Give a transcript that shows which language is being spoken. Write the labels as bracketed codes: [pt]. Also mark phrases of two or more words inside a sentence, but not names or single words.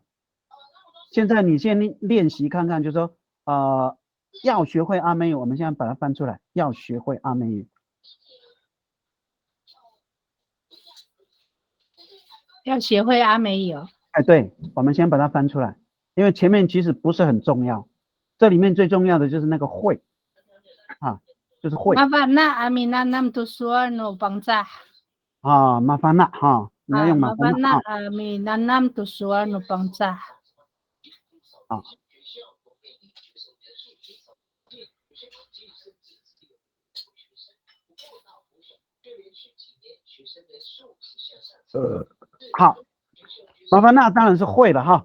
[zh] 现在你先练习看看，就是说要学会阿美语，我们现在把它翻出来，要学会阿美语。要学会阿美语哦。哎，对，我们先把它翻出来，因为前面其实不是很重要，这里面最重要的就是那个会啊，就是会 [ami] Mavana aminanam tusuano bangsa. [zh] 啊，麻烦了哈，你要用麻烦了 [ami] Mavana 啊 aminanam tusuano bangsa. 啊。 [zh] 好，麻烦那当然是会了哈。